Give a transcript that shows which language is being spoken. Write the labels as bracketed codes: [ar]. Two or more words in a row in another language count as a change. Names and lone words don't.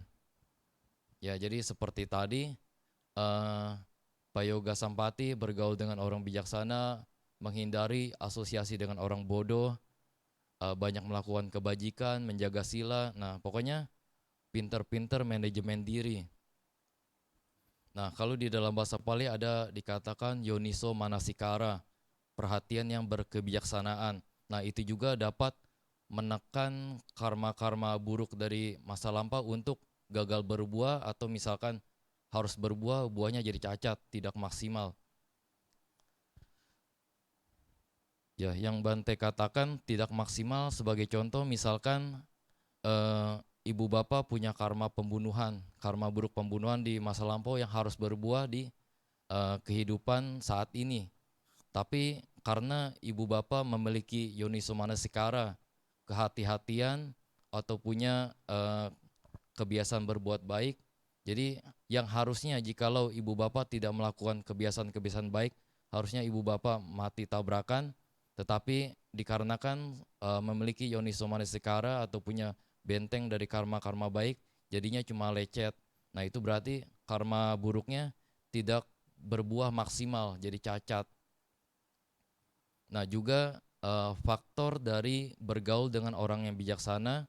[id] Ya, jadi seperti tadi, eh, Pak Yoga Sampati bergaul dengan orang bijaksana, menghindari asosiasi dengan orang bodoh, banyak melakukan kebajikan, menjaga sila. Nah, pokoknya pinter-pinter manajemen diri. Nah, kalau di dalam bahasa Pali ada dikatakan [pi] yoniso manasikara, [id] perhatian yang berkebijaksanaan. Nah, itu juga dapat menekan karma-karma buruk dari masa lampau untuk gagal berbuah, atau misalkan harus berbuah, buahnya jadi cacat, tidak maksimal. Ya, yang Bante katakan tidak maksimal sebagai contoh misalkan eh, ibu bapak punya karma buruk pembunuhan di masa lampau yang harus berbuah di kehidupan saat ini. Tapi karena ibu bapak memiliki [pi] yoniso manasikara, [id] kehati-hatian atau punya kebiasaan berbuat baik, jadi yang harusnya jikalau ibu bapak tidak melakukan kebiasaan-kebiasaan baik, harusnya ibu bapak mati tabrakan, tetapi dikarenakan memiliki [pi] yoniso manasikara [id] atau punya benteng dari karma-karma baik, jadinya cuma lecet. Nah, itu berarti karma buruknya tidak berbuah maksimal, jadi cacat. Nah, juga faktor dari bergaul dengan orang yang bijaksana.